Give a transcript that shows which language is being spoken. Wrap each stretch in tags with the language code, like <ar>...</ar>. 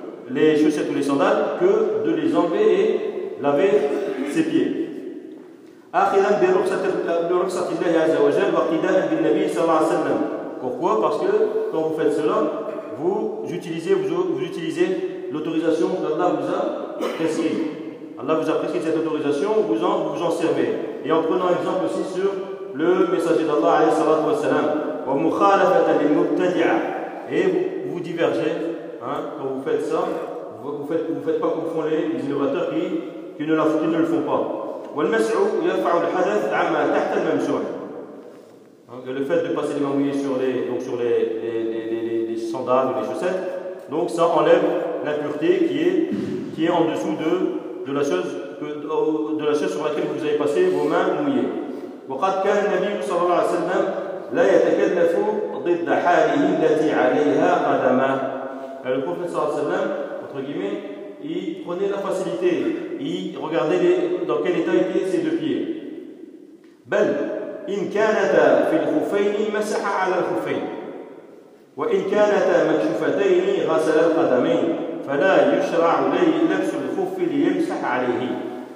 <fr>les chaussettes ou les sandales que de les enlever et laver ses pieds.</fr> <ar>أخذاً برخصة الله عز وجل وقداءاً بالنبي صلى الله عليه وسلم.</ar> <fr>Pourquoi? Parce que quand vous faites cela, vous utilisez l'autorisation qu'Allah vous a prescrite. Allah vous a prescrit cette autorisation, vous en servez. Et en prenant exemple aussi sur le messager d'Allah,</fr> <ar>عليه الصلاة والسلام, ومخالفة للمبتدع.</ar> <fr>Et vous divergez, hein, quand vous faites ça, vous faites pas comme font les innovateurs qui ne le font pas.</fr> <ar>والمسح يرفع الحدث عما تحت الممسوح.</ar> <fr>Donc le fait de passer les mains mouillées sur les sandales ou les chaussettes, donc ça enlève l'impureté qui est en dessous de la chose sur laquelle vous avez passé vos mains mouillées.</fr> <ar>وقد كان النبي صلى الله عليه وسلم لا يتكلف ضد حاله التي عليها قدمه.</ar> <fr>Le prophète</fr> <ar>صلى الله عليه وسلم,</ar> <fr>entre guillemets, il prenait la facilité, il regardait dans quel état étaient ses deux pieds.</fr> <ar>بل إن كانتا في الخفين مسح على الخفين وإن كانتا مكشوفتين غسل القدمين فلا يشرع لي لبس الخف ليمسح عليه.</ar>